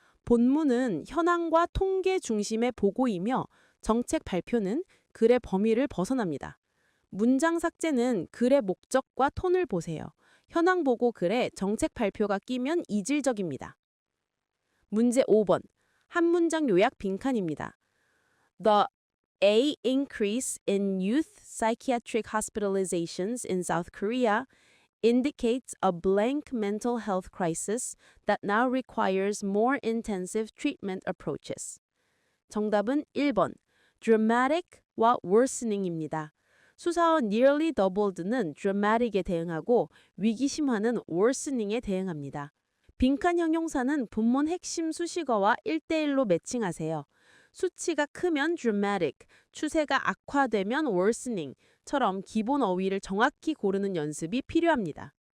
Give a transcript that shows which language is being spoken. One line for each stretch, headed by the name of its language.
Korean: 본문은 현황과 통계 중심의 보고이며 정책 발표는 글의 범위를 벗어납니다. 문장 삭제는 글의 목적과 톤을 보세요. 현황 보고 글에 정책 발표가 끼면 이질적입니다. 문제 5번. 한 문장 요약 빈칸입니다.
English: The A increase in youth psychiatric hospitalizations in South Korea indicates a blank mental health crisis that now requires more intensive treatment approaches.
Korean: 정답은 1번. dramatic와 worsening입니다. 수사어
English: nearly doubled
Korean: 는 dramatic에 대응하고 위기심화는 worsening에 대응합니다. 빈칸 형용사는 본문 핵심 수식어와 1대1로 매칭하세요. 수치가 크면 dramatic, 추세가 악화되면 worsening처럼 기본 어휘를 정확히 고르는 연습이 필요합니다.